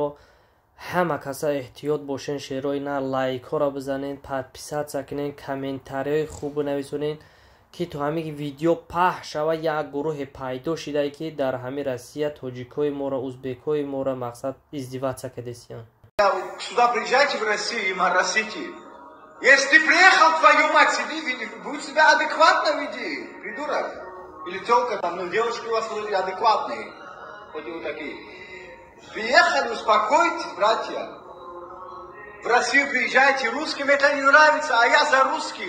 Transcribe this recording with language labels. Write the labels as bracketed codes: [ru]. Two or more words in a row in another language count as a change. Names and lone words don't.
[tg] Ҳама каса эҳтиёт бошен, шерои на лайкҳоро бизанен, подписатсия кунен, комментарияи хуб нависонен, ки то ҳамин видео паҳш шава, як гурӯҳе пайдо шидае, ки дар ҳамин Россия тоҷикои моро, узбекои моро мақсад издивация кардесиян. [ru] Сюда приезжайте в Россию и моросите. Если ты приехал, твою мать, сиди, будь себя адекватно веди, придурок. Или тёлка там, ну девушки у вас вроде адекватные, хоть и вы такие. Приехали, успокойтесь, братья. В Россию приезжайте, русским это не нравится, а я за русских.